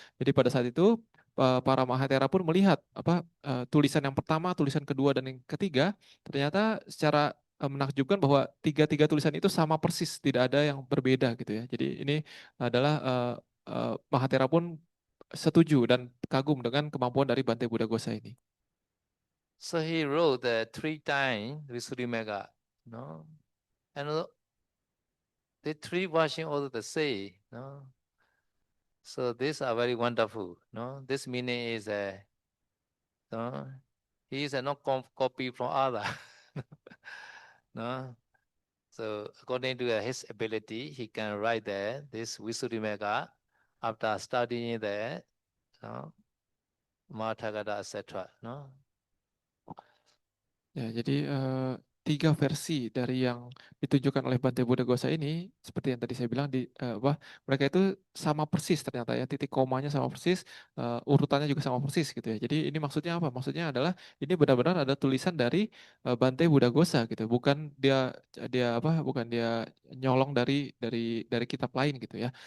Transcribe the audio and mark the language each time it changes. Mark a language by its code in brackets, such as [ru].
[id] Jadi pada saat itu para mahathera pun melihat tulisan yang pertama, tulisan kedua dan yang ketiga ternyata secara menakjubkan bahwa tiga tulisan itu sama persis, tidak ada yang berbeda gitu ya. Jadi ini adalah mahathera pun setuju dan kagum dengan kemampuan dari Bante Buddha Gosa ini. [en] So he wrote the 3 times Visuddhimagga, and the 3 versions also the same, So these are very wonderful, This meaning is he is not copy from other, So according to his ability, he can write this Visuddhimagga after studying the Mahathagata, etc. [id] Ya, jadi tiga versi dari yang ditunjukkan oleh Bante Buddha Gosa ini, seperti yang tadi saya bilang, mereka itu sama persis ternyata ya, titik komanya sama persis, urutannya juga sama persis gitu ya. Jadi ini maksudnya apa? Maksudnya adalah ini benar-benar ada tulisan dari Bante Buddha Gosa gitu, bukan bukan dia nyolong dari kitab lain gitu ya.